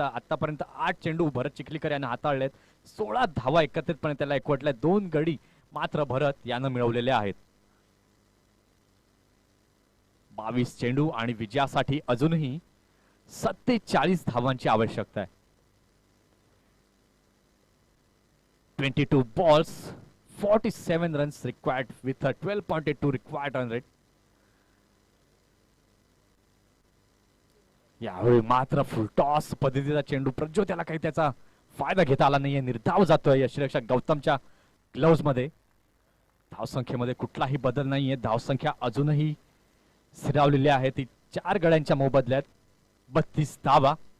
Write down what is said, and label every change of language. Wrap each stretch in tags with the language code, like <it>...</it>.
<mr>आतापर्यंत 8 चेंडू भरत चिखलीकर याने हाताळलेत. 16 धावा एकत्रितपणे त्याला एकवटल्या. 2 गडी मात्र भरत यानं मिळवलेले आहेत. 22 चेंडू आणि विजयासाठी अजूनही 47 धावांची आवश्यकता आहे.</mr> <en>22 balls 47 runs required with a 12.82 required run rate.</en> <mr>यावेळी मात्र फुलटॉस पद्धतीचा चेंडू प्रज्योत त्याला काही त्याचा फायदा घेता आला नाहीये. निर्धाव जातोय यष्टिरक्षक गौतमच्या ग्लोव्ज मध्ये. धावसंख्येमध्ये कुठलाही बदल नाहीये. धावसंख्या अजूनही स्थिरावलेली आहे ती 4 गड्यांच्या मोबदल्यात 32 धावा.</mr>